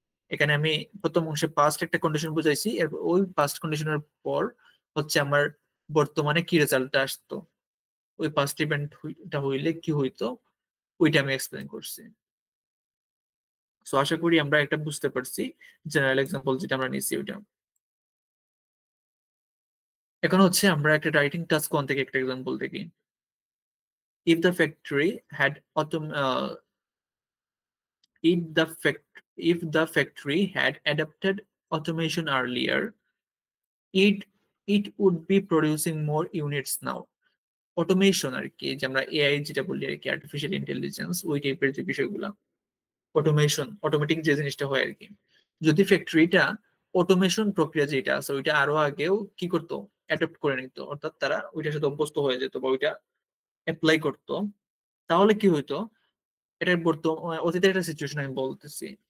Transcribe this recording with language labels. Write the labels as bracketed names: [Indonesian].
[Bangla] এখানে আমি প্রথম অংশে পাস্ট একটা কন্ডিশন বুঝাইছি, এরপর ওই পাস্ট কন্ডিশনের পর হচ্ছে আমার বর্তমানে কি রেজাল্টটা আসতো, ওই পাস্ট ইভেন্টটা হইলে কি হইতো ওইটা আমি এক্সপ্লেন করছি। সো আশা করি আমরা একটা বুঝতে পারছি জেনারেল এক্সাম্পল যেটা আমরা নিচ্ছি ওইটা। এখন হচ্ছে আমরা একটা রাইটিং টাস্ক ওয়ান থেকে একটা এক্সাম্পল দেখি। [English] if the factory had autom if the factory had adapted automation earlier, it it would be producing more units now. [Bangla] Automation আর কি, যে আমরা এআই যেটা বলি আর কি, আর্টিফিশিয়াল ইন্টেলিজেন্স, ওই টাইপের যে বিষয়গুলো, অটোমেশন অটোমেটিক যে জিনিসটা হয় আর কি, যদি ফ্যাক্টরিটা অটোমেশন প্রক্রিয়া যেটা আছে ওইটা আরো আগেও কি করতো, অ্যাডপ্ট করে নিত, অর্থাৎ তারা ওইটার সাথে অভ্যস্ত হয়ে যেত বা ওইটা অ্যাপ্লাই করতো, তাহলে কি হইতো, এটার বর্তমান অতীতের একটা সিচুয়েশন আমি বলতেছি,